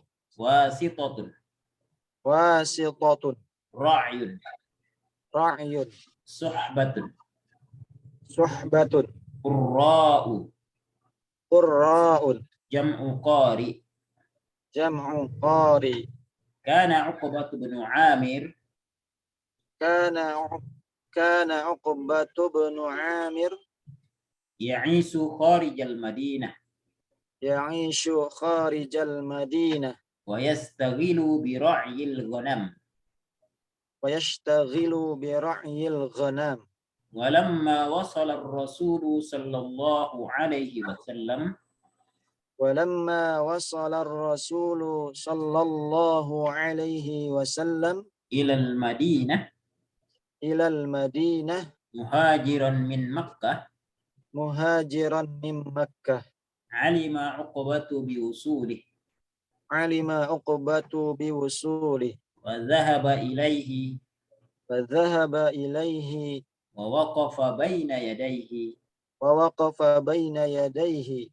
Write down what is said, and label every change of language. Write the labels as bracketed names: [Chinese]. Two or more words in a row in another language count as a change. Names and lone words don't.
[Arabic] Wasitatun. Wasitatun. Ra'yun. Ra'yun. Suhbatun. Suhbatun. Qurra'u. Qurra'un. جمع قارئ. جمع قارئ. كان عقبة بن عامر. كان عقبة بن عامر. يعيش خارج المدينة. يعيش خارج المدينة. ويشتغل برعي الغنم. ويشتغل برعي الغنم. ولما وصل الرسول صلى الله عليه وسلم ولما وصل الرسول صلى الله عليه وسلم إلى المدينة إلى المدينة مهاجرا من مكة مهاجرا من مكة علم عقبة بوصوله علم عقبة بوصوله وذهب إليه فذهب إليه ووقف بين يديه ووقف بين يديه